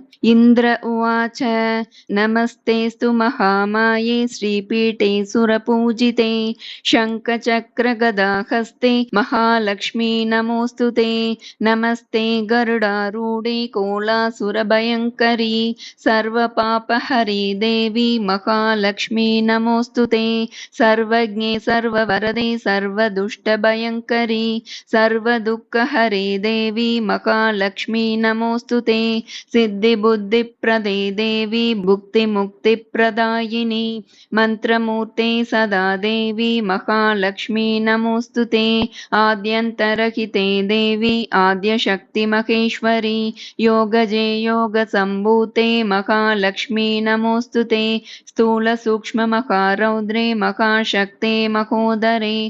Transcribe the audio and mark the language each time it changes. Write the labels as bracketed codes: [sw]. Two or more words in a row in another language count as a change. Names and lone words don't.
[sa] इन्द्र उवाच नमस्तेऽस्तु महामाये श्रीपीठे सुरपूजिते शङ्ख चक्र गदाहस्ते महालक्ष्मि नमोऽस्तुते नमस्ते गरुडारूढे कोलासुरभयङ्करि सर्वपापहरि देवी महालक्ष्मी नमोस्तुते सर्वज्ञे सर्ववरदे सर्वदुष्टभयङ्करी सर्वदुःखहरे देवी महालक्ष्मी नमोस्तुते सिद्धिबुद्धिप्रदे देवी भुक्तिमुक्तिप्रदायिनी मन्त्रमूर्ते सदा देवी महालक्ष्मी नमोस्तुते आद्यन्तरहिते देवी आद्यशक्तिमहेश्वरी योगजे योगसम्भूते महालक्ष्मी नमोस्तुते स्थूल सूक्ष्म महारौद्रे महाशक्ते महोदरे